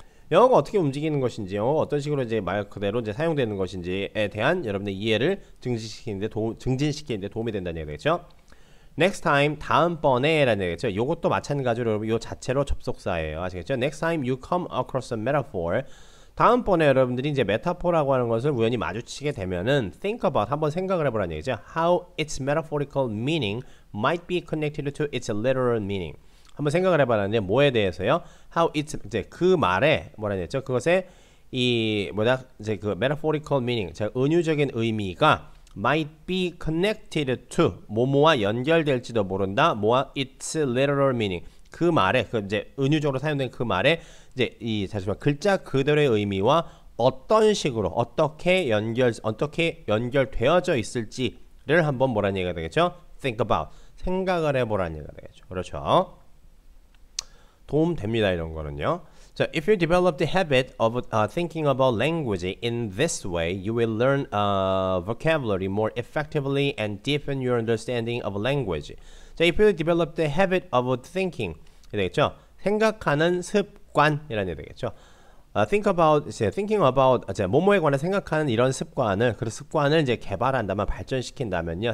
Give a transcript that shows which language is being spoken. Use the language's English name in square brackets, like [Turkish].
[Korean] 영어가 어떻게 움직이는 것인지, 영어가 어떤 식으로 이제 말 그대로 이제 사용되는 것인지에 대한 여러분의 이해를 증진시키는데 도움이 된다는 얘기 되겠죠. [English] Next time [Korean] 다음번에 라는 얘기죠. 요것도 마찬가지로 여러분 요 자체로 접속사예요. 아시겠죠? [English] Next time you come across a metaphor [Korean] 다음번에 여러분들이 이제 메타포라고 하는 것을 우연히 마주치게 되면은 [English] think about [Korean] 한번 생각을 해보라는 얘기죠. [English] How its metaphorical meaning might be connected to its literal meaning. [Korean] 한번 생각을 해봐라는데 뭐에 대해서요? [English] How its [Korean] 이제 그 말에 뭐라는 얘기죠? 그것의 이 뭐다 이제 그 [English] metaphorical meaning, [Korean] 즉 은유적인 의미가 [English] might be connected to [Korean] 뭐뭐와 연결될지도 모른다. 뭐와 [English] its literal meaning. [Korean] 그 말에 그 이제 은유적으로 사용된 그 말에 이제 이 잠시만 글자 그대로의 의미와 어떤 식으로 어떻게 연결되어져 있을지를 한번 뭐라는 얘기가 되겠죠? [English] think about [Korean] 생각을 해보라는 얘기가 되겠죠. 그렇죠? 도움 됩니다 이런 거는요. [English] So if you develop the habit of thinking about language in this way, you will learn vocabulary more effectively and deepen your understanding of language. So if you develop the habit of thinking, [Korean] 되겠죠? 생각하는 습관이라는 얘기 되겠죠. [English] thinking about [Korean] 뭐뭐에 관해 생각하는 이런 습관을 그 습관을 이제 개발한다면 발전시킨다면요.